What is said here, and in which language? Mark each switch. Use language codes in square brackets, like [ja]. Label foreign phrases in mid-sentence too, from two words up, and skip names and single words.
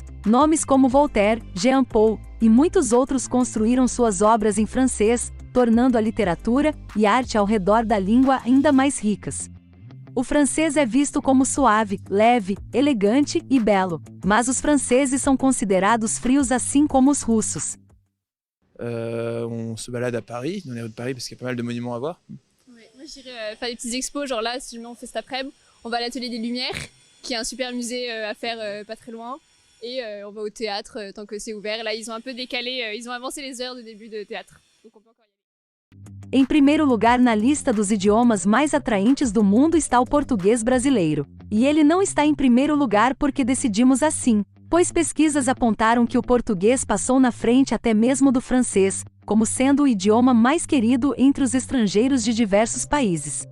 [pt] Nomes como Voltaire, Jean Paul e muitos outros construíram suas obras em francês, tornando a literatura e arte ao redor da língua ainda mais ricas. O francês é visto como suave, leve, elegante e belo, mas os franceses são considerados frios assim como os russos. [fr] On se balade à Paris, dans les rues de Paris, parce qu'il y a pas mal de monuments à voir. Ouais, moi j'irais faire des petites expos, genre là, si on fait cet après-midi, on va à l'Atelier des Lumières, qui est un super musée à faire pas très loin, et on va au théâtre tant que c'est ouvert. Là, ils ont un peu décalé, ils ont avancé les heures de début de théâtre, donc on peut encore y aller. [pt] Em primeiro lugar na lista dos idiomas mais atraentes do mundo está o português brasileiro. E ele não está em primeiro lugar porque decidimos assim, pois pesquisas apontaram que o português passou na frente até mesmo do francês, como sendo o idioma mais querido entre os estrangeiros de diversos países.